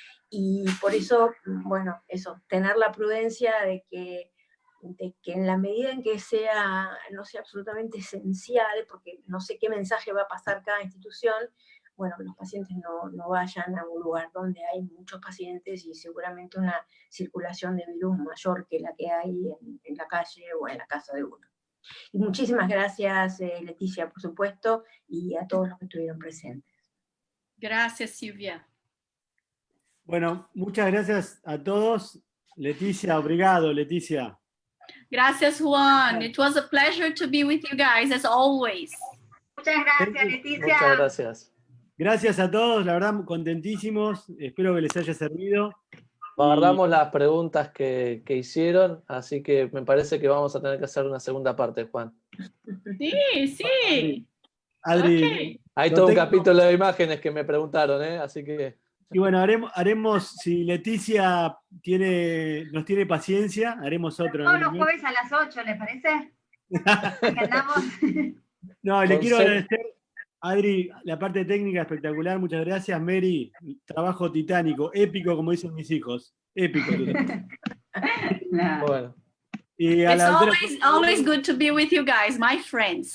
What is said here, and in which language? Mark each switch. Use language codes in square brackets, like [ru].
[es] Y por eso, bueno, eso, tener la prudencia de que en la medida en que no sea absolutamente esencial, porque no sé qué mensaje va a pasar cada institución, bueno, los pacientes no vayan a un lugar donde hay muchos pacientes y seguramente una circulación de virus mayor que la que hay en la calle o en la casa de uno. Y muchísimas gracias, Leticia, por supuesto, y a todos los que estuvieron presentes. Gracias, Silvia. Bueno, muchas gracias a todos. Leticia, obrigado, Leticia. Gracias, Juan. [en] It was a pleasure to be with you guys, as always. [es] Muchas gracias, Leticia. Muchas gracias. Gracias a todos, la verdad, contentísimos. Espero que les haya servido. Guardamos las preguntas que hicieron, así que me parece que vamos a tener que hacer una segunda parte, Juan. Sí, sí. Adri, Okay. Hay todo un capítulo de imágenes que me preguntaron, así que... Y bueno, haremos, si Leticia nos tiene paciencia, haremos otro. Todos los jueves a las 8, ¿le parece? No, le quiero agradecer, Adri, la parte técnica espectacular, muchas gracias. Mary, trabajo titánico, épico, como dicen mis hijos. Épico. No. Bueno. Y a [en] It's always good to be with you guys, my friends.